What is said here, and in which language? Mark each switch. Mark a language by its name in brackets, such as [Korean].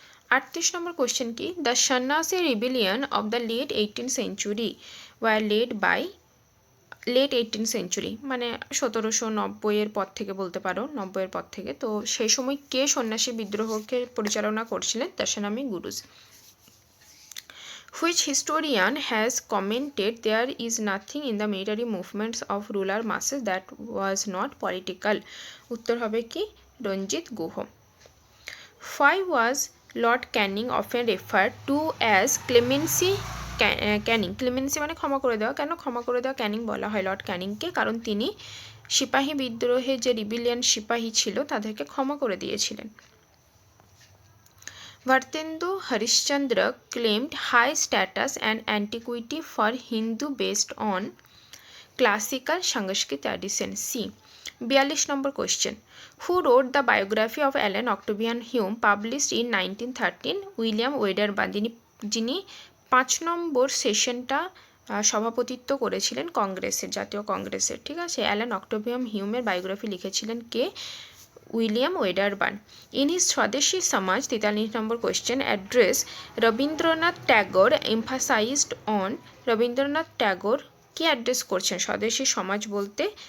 [Bangla] 38 নম্বর question কি, [English] the Sannyasi rebellion of the late 18th century was led by, [Bangla] late 18th century মানে 1790 পর থেকে বলতে পারো, 90 পর থেকে। তো সেই সময় কে সন্ন্যাসী বিদ্রোহকে পরিচালনা করছিলেন? Dashanami গুরুজ। [English] Which historian has commented there is nothing in the military movements of rural masses that was not political? [Bangla] উত্তর হবে কি [English] Ranajit Guha. Why was Lord Canning often referred to as clemency Canning? [Bangla] ক্লেমেন্সি মানে ক্ষমা করে দেওয়া। কেন ক্ষমা করে দেওয়া ক্যানিং বলা হয় লর্ড ক্যানিংকে? কারণ তিনি সিপাহী বিদ্রোহে যে রিবিলিয়ান সিপাহী ছিল তাদেরকে ক্ষমা করে দিয়েছিলেন। [English] Vartendu Harishchandra claimed high status and antiquity for Hindu based on classical Sanskrit tradition. C. 42 number question. Who wrote the biography of Alan Octavian Hume published in 1913? [Bangla] William Wedderburn, যিনি 5 নম্বর সেশনটা সভাপতিত্ব করেছিলেন কংগ্রেসের, জাতীয় কংগ্রেসের, ঠিক আছে। অ্যালান অক্টোভিয়াম হিউমের বায়োগ্রাফি লিখেছিলেন কে? William Wedderburn. [English] in his [Bangla] স্বদেশী সমাজ, 43 নম্বর question, [English] address Rabindranath Tagore emphasised on, [Bangla] Rabindranath Tagore কি অ্যাড্রেস করছেন স্বদেশী সমাজ বলতে?